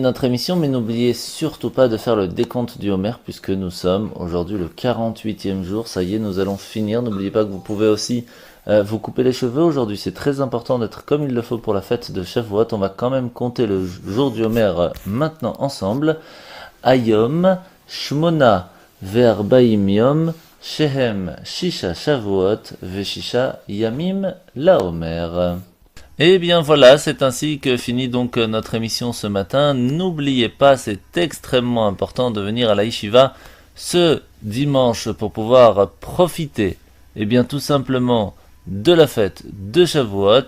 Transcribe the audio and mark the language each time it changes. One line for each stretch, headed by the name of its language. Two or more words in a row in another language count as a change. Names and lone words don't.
French: notre émission, mais n'oubliez surtout pas de faire le décompte du Homer, puisque nous sommes aujourd'hui le 48e jour. Ça y est, nous allons finir. N'oubliez pas que vous pouvez aussi vous couper les cheveux aujourd'hui. C'est très important d'être comme il le faut pour la fête de Shavuot. On va quand même compter le jour du Homer maintenant ensemble.
Hebrew: היום, שמונה, וארבעים יום, שהם, ששה שבועות, וששה ימים, לעומר.
French: Et bien voilà, c'est ainsi que finit donc notre émission ce matin. N'oubliez pas, c'est extrêmement important de venir à la Yeshiva ce dimanche pour pouvoir profiter, et bien tout simplement, de la fête de Shavuot.